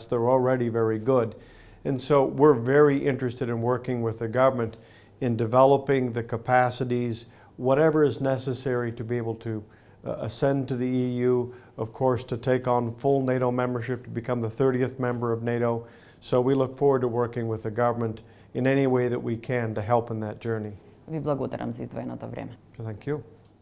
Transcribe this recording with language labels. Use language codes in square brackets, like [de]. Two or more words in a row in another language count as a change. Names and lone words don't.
[en] They're already very good. And so we're very interested in working with the government in developing the capacities, whatever is necessary to be able to ascend to the EU, of course, to take on full NATO membership, to become the 30th member of NATO. So we look forward to working with the government in any way that we can to help in that journey. [mk] Ви благодарам за издвоеното време. [en] Thank you.